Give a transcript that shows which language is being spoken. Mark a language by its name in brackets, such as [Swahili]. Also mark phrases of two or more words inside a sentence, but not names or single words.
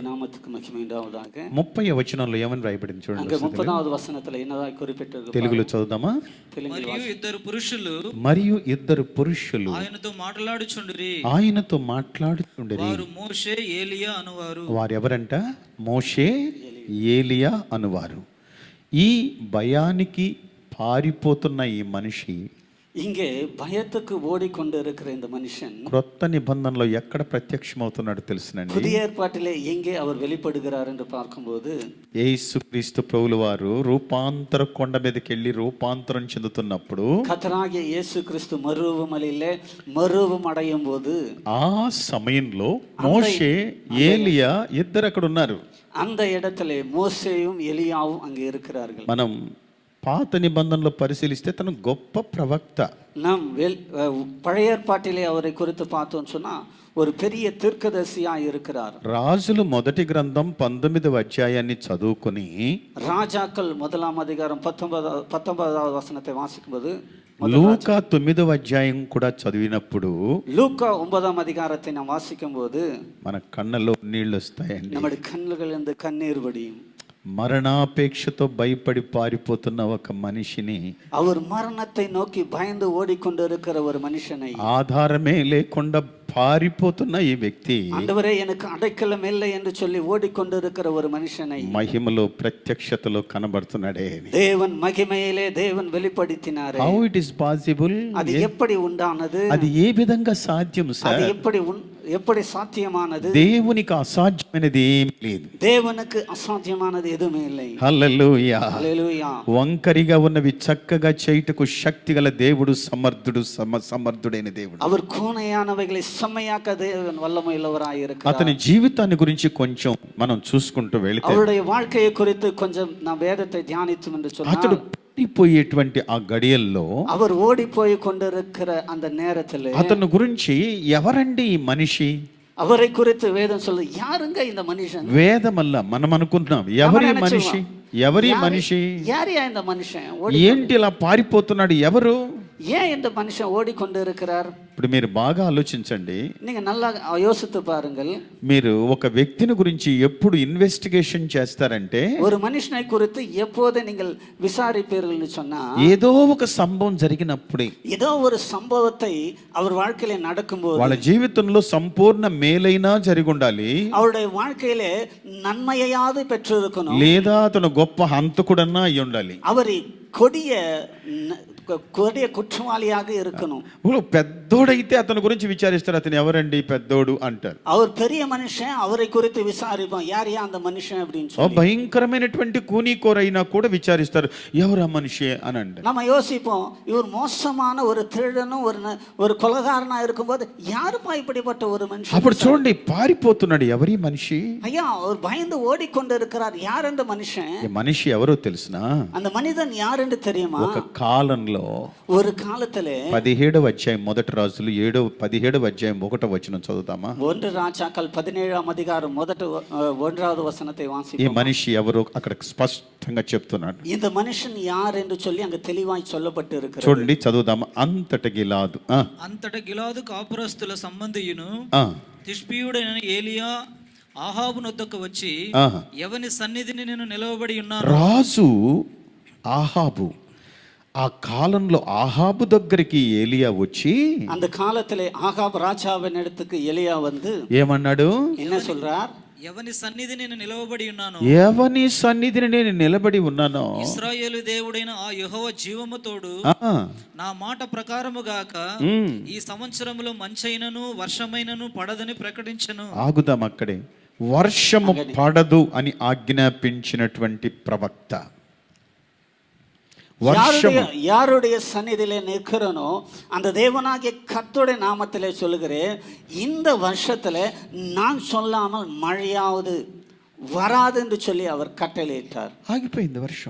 [Telugu] 30వ వచనంలో ఏమని రాయబడింది చూడండి. [Tamil] 30వ వచనத்துல என்னதாய் குறிப்பிட்டிருக்கு? [Telugu] తెలుగులో చదువుదామా? మరియు 2 పురుషులు ఆయనతో మాట్లాడుచుండిరి. వారు మోషే ఏలియా అనువారు. వారు ఎవరంట? మోషే ఏలియా అనువారు. ఈ భయానికి పారిపోతున్న ఈ మనిషి, [Tamil] இங்கே பயத்துக்கு ஓடிக்கொண்டு இருக்கிற இந்த மனுஷன் [Telugu] క్రొత్త నిబంధనలో ఎక్కడ ప్రత్యక్షమవుతున్నాడు తెలుసునండి. [Tamil] புதிய ஏற்பாட்டிலே எங்கே அவர் வெளிப்படுகிறார் என்று பார்க்கும்போது [Telugu] యేసుక్రీస్తు ప్రభుల వారు రూపాంతర కొండ మీదకి వెళ్ళి రూపాంతరం చెందుతున్నప్పుడు [Tamil] கர்த்தராகிய இயேசு கிறிஸ்து மறுரூபமலையிலே மறுரூபம் அடையும் போது [Telugu] ఆ సమయంలో మోషే ఏలియా ఇద్దరు అక్కడ ఉన్నారు. [Tamil] அந்த இடத்துல மோசேயும் எலியாவும் அங்கே இருக்கிறார்கள். [Telugu] మనం పాత నిబంధనలో పరిశీలిస్తే తను గొప్ప ప్రవక్త. [Tamil] நாம் பழைய ஏற்பாட்டிலே அவரை குறித்து பார்த்தோம்னு சொன்னா ஒரு பெரிய தீர்க்கதரிசியா இருக்கிறார். [Telugu] రాజులు మొదటి గ్రంథం 19వ అధ్యాయాన్ని చదువుకొని [Tamil] ராஜாக்கள் 1ஆம் அதிகாரம் 19வது வசனத்தை வாசிக்கும்போது [Telugu] లూకా 9వ అధ్యాయం కూడా చదివినప్పుడు [Tamil] லூக்கா 9ஆம் அதிகாரத்தை நாம் வாசிக்கும்போது [Telugu] మన కళ్ళలో నీళ్ళు వస్తాయండి. [Tamil] நம்முடைய கண்களிலிருந்து கண்ணீர் வடியும். [Telugu] మరణాపేక్షతో భయపడి పారిపోతున్న ఒక మనిషిని, [Tamil] அவர் மரணத்தை நோக்கி பயந்து ஓடிக்கொண்டு இருக்கிற ஒரு மனுஷனை, [Telugu] ఆధారమే లేకుండా పారిపోతున్న ఈ వ్యక్తి [Tamil] ஆண்டவரே எனக்கு அடைக்கலம் இல்லை என்று சொல்லி ஓடிக்கொண்டு இருக்கிற ஒரு மனுஷனை [Telugu] మహిమలో ప్రత్యక్షతలో కనబడుతున్నాడే. [Tamil] தேவன் மகிமையிலே தேவன் வெளிப்படுத்தினாரே. [English] How it is possible? [Tamil] அது எப்படி உண்டானது? [Telugu] అది ఏ విధంగా సాధ్యం [Tamil] அது [Telugu] సార్? [Tamil] எப்படி సాధ్యமானது? [Telugu] దేవునికి అసాధ్యమైనది ఏమీ లేదు. [Tamil] தேவனுக்கு அசாத்தியமானது எதுவுமே இல்லை. [Telugu] హల్లెలూయా. హల్లెలూయా. వంకరిగా ఉన్నవి చక్కగా చేయుటకు శక్తిగల దేవుడు, సమర్థుడైన దేవుడు. [Tamil] அவர் கோணையானவைகளை செம்மையாக்க தேவன் வல்லமையுள்ளவராய் இருக்கிறார். [Telugu] అతని జీవితాన్ని గురించి కొంచెం మనం చూసుకుంటూ వెళితే [Tamil] அவருடைய வாழ்க்கையை குறித்து கொஞ்சம் நாம் வேதத்தை தியானித்தோம் என்று [Telugu] అతడు [Tamil] சொன்னால் [Telugu] పడిపోయేటువంటి ఆ గడియల్లో [Tamil] அவர் ஓடி போய் கொண்டிருக்கிற அந்த நேரத்தில் [Telugu] అతని గురించి ఎవరండి ఈ మనిషి? [Tamil] அவரை குறித்து வேதம் சொல்லு, யாருங்க இந்த மனுஷன்? [Telugu] వేదమల్ల మనం అనుకుంటున్నాం ఎవరి మనిషి, ఎవరి మనిషి, [Tamil] யாரையா இந்த மனுஷன்? [Telugu] ఏంటి ఇలా పారిపోతున్నాడు, ఎవరు? [Tamil] ஏன் இந்த மனுஷன் ஓடிக்கொண்டு இருக்கிறார்? [Telugu] ఇప్పుడు మీరు బాగా ఆలోచించండి. [Tamil] நீங்க நல்லா யோசித்து பாருங்கள். [Telugu] మీరు ఒక వ్యక్తిని గురించి ఎప్పుడు ఇన్వెస్టిగేషన్ చేస్తారంటే [Tamil] ஒரு மனுஷனை குறித்து எப்போது நீங்கள் விசாரிப்பீர்கள்னு சொன்னா [Telugu] ఏదో ఒక సంభవం జరిగినప్పుడే, [Tamil] ஏதோ ஒரு சம்பவத்தை அவர் வாழ்க்கையில நடக்கும்போது [Telugu] వాళ్ళ జీవితంలో సంపూర్ణ మేలైనా జరిగి ఉండాలి, [Tamil] அவருடைய வாழ்க்கையிலே நன்மையாவது பெற்றிருக்கணும், [Telugu] లేదా అతను గొప్ప హంతకుడన్నా అయి ఉండాలి. [Tamil] அவர் கொடிய குற்றவாளியாக இருக்கணும். [Telugu] ఇప్పుడు పెద్దోడైతే అతని గురించి విచారిస్తారు, అతను ఎవరండి పెద్దోడు అంటారు. [Tamil] அவர் பெரிய மனுஷன், அவரை குறித்து விசாரிப்போம், யார் அந்த மனுஷன் அப்படின்னு சொல்லி. [Telugu] భయంకరమైనటువంటి కూనీకోరైనా కూడా విచారిస్తారు, ఎవరు ఆ మనిషి అని అంటారు. [Tamil] நம்ம யோசிப்போம், இவர் மோசமான ஒரு திருடனும் ஒரு கொலைகாரனா இருக்கும்போது யாருப்பா இப்படிப்பட்ட ஒரு மனுஷன்? [Telugu] అప్పుడు చూడండి, పారిపోతున్నాడు, ఎవరి మనిషి? [Tamil] ஐயா, அவர் பயந்து ஓடிக்கொண்டு இருக்கிறார். யார் அந்த மனுஷன்? [Telugu] ఈ మనిషి ఎవరో తెలుసునా? [Tamil] அந்த மனிதன் யார் என்று தெரியுமா? [Telugu] ఒక కాలంలో [Tamil] ஒரு காலத்திலே [Telugu] 17వ అధ్యాయం మొదటి రాజులు 17వ అధ్యాయం 1వ వచనం చదువుతామా? [Tamil] 1 ராஜாக்கள் 17ஆம் அதிகாரம் 1வது வசனத்தை [Telugu] ఈ [Tamil] வாசிப்போம். [Telugu] మనిషి ఎవరో అక్కడ స్పష్టంగా చెప్తున్నాడు. [Tamil] இந்த மனுஷன் யார் என்று சொல்லி அங்க தெளிவாய் சொல்லப்பட்டு இருக்கிறது. [Telugu] చూడండి, చదువుదామా? అంతట గిలాదు అంతట గిలాదు కాపురస్తుల సంబంధియును ఆ తిష్బీయుడైన ఏలియా ఆహాబు నొద్దకు వచ్చి ఎవని సన్నిధిని నేను నిలవబడి ఉన్నాను. రాజు ఆహాబు, ఆ కాలంలో ఆహాబు దగ్గరికి ఏలియా వచ్చి, [Tamil] அந்த காலத்திலே ஆகாப் ராஜாவின் இடத்துக்கு எலியா வந்து [Telugu] ఏమన్నాడు? [Tamil] என்ன சொல்றார்? [Telugu] ఎవని సన్నిధి నేను నిలవబడి ఉన్నాను, ఎవని సన్నిధిని నేను నిలబడి ఉన్నాను, ఇశ్రాయేలు దేవుడైన ఆ యెహోవా జీవముతోడు నా మాట ప్రకారము గాక ఈ సంవత్సరములో మంచైనను వర్షమైనను పడదని ప్రకటించను. ఆగుదాం అక్కడే. వర్షము పడదు అని ఆజ్ఞాపించినటువంటి ప్రవక్త, [Tamil] யாருடைய சந்நிதியிலே நிற்கிறனோ அந்த தேவனாகிய கர்த்தருடைய நாமத்திலே சொல்லுகிறேன், இந்த வருஷத்துல நான் சொல்லாமல் மழையாவது வராது என்று சொல்லி அவர் கட்டளையிட்டார். [Telugu] ఆగిపోయింది వర్షం,